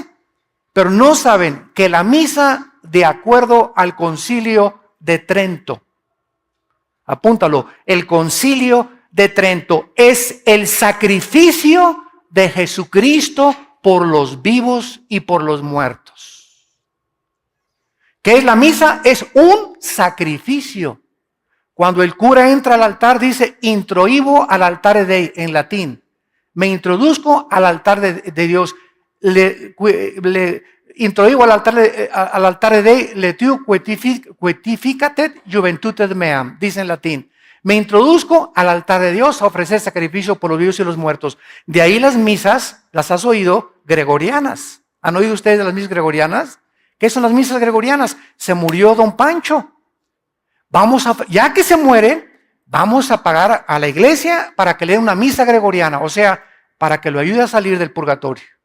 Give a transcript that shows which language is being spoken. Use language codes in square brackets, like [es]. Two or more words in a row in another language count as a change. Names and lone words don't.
[es] Pero no saben que la misa, de acuerdo al Concilio de Trento, apúntalo, el Concilio de Trento es el sacrificio de Jesucristo por los vivos y por los muertos. ¿Qué es la misa? Es un sacrificio. Cuando el cura entra al altar, dice, [la] introibo al altare Dei, [es] en latín. Me introduzco al altar de Dios. [la] Le introibo al altare Dei, letiu quetificatet juventutes meam, [es] dice en latín. Me introduzco al altar de Dios a ofrecer sacrificio por los vivos y los muertos. De ahí las misas, las has oído, gregorianas. ¿Han oído ustedes de las misas gregorianas? ¿Qué son las misas gregorianas? Se murió don Pancho. Ya que se muere, vamos a pagar a la iglesia para que le dé una misa gregoriana, o sea, para que lo ayude a salir del purgatorio.